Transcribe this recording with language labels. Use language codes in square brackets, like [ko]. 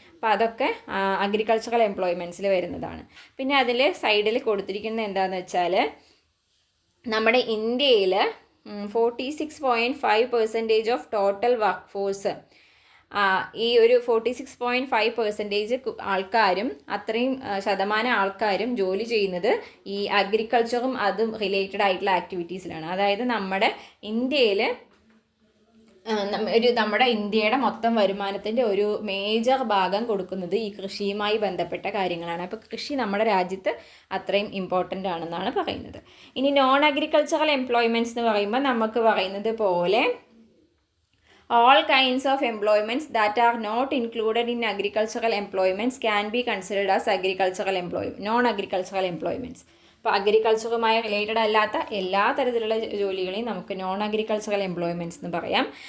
[ml] അപ്പോൾ അതൊക്കെ അഗ്രികൾച്ചറൽ എംപ്ലോയ്മെൻറ്റ്സിൽ വരുന്നതാണ്. പിന്നെ അതിൽ സൈഡിൽ കൊടുത്തിരിക്കുന്നത് എന്താണെന്ന് വെച്ചാൽ നമ്മുടെ ഇന്ത്യയിൽ 46.5% ഓഫ് ടോട്ടൽ വർക്ക് ഫോഴ്സ്, ഈ ഒരു 46.5% ആൾക്കാരും അത്രയും ശതമാനം ആൾക്കാരും ജോലി ചെയ്യുന്നത് ഈ അഗ്രികൾച്ചറും അതും റിലേറ്റഡ് ആയിട്ടുള്ള ആക്ടിവിറ്റീസിലാണ്. അതായത് നമ്മുടെ ഇന്ത്യയിൽ നമ്മുടെ ഇന്ത്യയുടെ മൊത്തം വരുമാനത്തിൻ്റെ ഒരു മേജർ ഭാഗം കൊടുക്കുന്നത് ഈ കൃഷിയുമായി ബന്ധപ്പെട്ട കാര്യങ്ങളാണ്. അപ്പോൾ കൃഷി നമ്മുടെ രാജ്യത്ത് അത്രയും ഇമ്പോർട്ടൻ്റ് ആണെന്നാണ് പറയുന്നത്. ഇനി നോൺ അഗ്രികൾച്ചറൽ എംപ്ലോയ്മെൻറ്റ്സ് എന്ന് പറയുമ്പോൾ നമുക്ക് പറയുന്നത് പോലെ [en] all kinds of employments that are not included in agricultural employments can be considered as agricultural employment, non-agricultural employments. [ml] അപ്പോൾ അഗ്രികൾച്ചറുമായി റിലേറ്റഡ് അല്ലാത്ത എല്ലാ തരത്തിലുള്ള ജോലികളെയും നമുക്ക് നോൺ അഗ്രികൾച്ചറൽ എംപ്ലോയ്മെൻറ്റ്സ് എന്ന് പറയാം.